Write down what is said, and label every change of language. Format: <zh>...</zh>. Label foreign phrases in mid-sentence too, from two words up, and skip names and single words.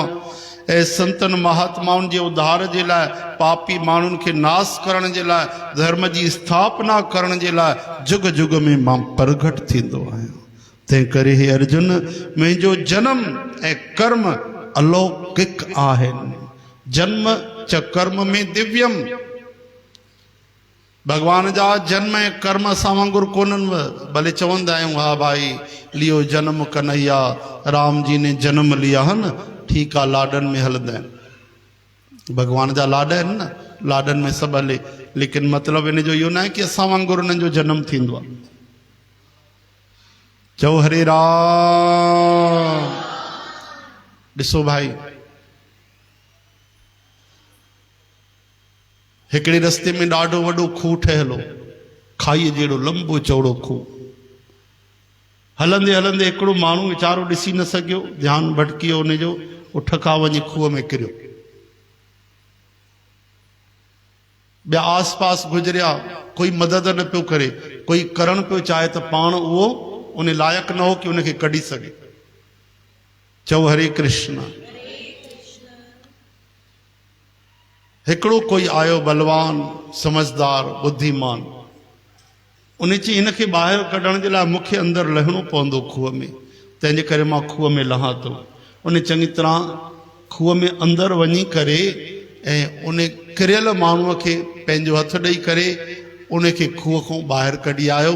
<sd>ऐं संतन महात्माउनि जे उद्धार जे लाइ, पापी माण्हुनि खे नाश करण जे लाइ, धर्म जी स्थापना करण जे लाइ जुग जुग में मां प्रगट थींदो आहियां। तंहिं करे हे अर्जुन, मुंहिंजो जन्म ऐं कर्म अलौकिक आहिनि।</sd> <sa>जन्म च कर्म में दिव्यम।</sa> <sd>भगवान जा जन्म ऐं कर्म असां वांगुरु कोन्हनि। भले चवंदा आहियूं हा भाई लियो जन्म कन्हैया,</sd> <hi>राम जी ने जन्म लिया है न,</hi> <sd>ठीकु आहे, लाॾनि में हलंदा आहिनि। भगवान जा लाॾ आहिनि न, लाॾनि में सभु हले, लेकिन मतिलबु इन जो इहो न आहे कि असां वांगुरु उन्हनि जो जन्म थींदो आहे। चओ हरे राम। ॾिसो भाई, हिकिड़े रस्ते में ॾाढो वॾो खूह ठहियलु हो, खाईअ जहिड़ो लंबो चौड़ो खूह। हलंदे हलंदे हिकिड़ो माण्हू वीचारो ॾिसी न सघियो, ध्यानु भटकी वियो उनजो, उठ खां वञी खूह में किरियो। ॿिया आस पास गुज़रिया, कोई मदद न पियो करे, कोई करण पियो चाहे त पाण उहो उन लाइक़ु न हो कि उनखे कढी सघे। चओ हरे कृष्ण। हिकिड़ो कोई आयो बलवान, समझदार, बुद्धिमान, उन चई हिनखे ॿाहिरि कढण जे लाइ मूंखे अंदरि लहिणो पवंदो खूह में, तंहिंजे करे मां खूह में लहां थो। उन चङी तरह खूह में अंदरि वञी करे ऐं उन किरियल माण्हूअ खे पंहिंजो हथु ॾेई करे उनखे खूह खां ॿाहिरि कढी आयो।</sd>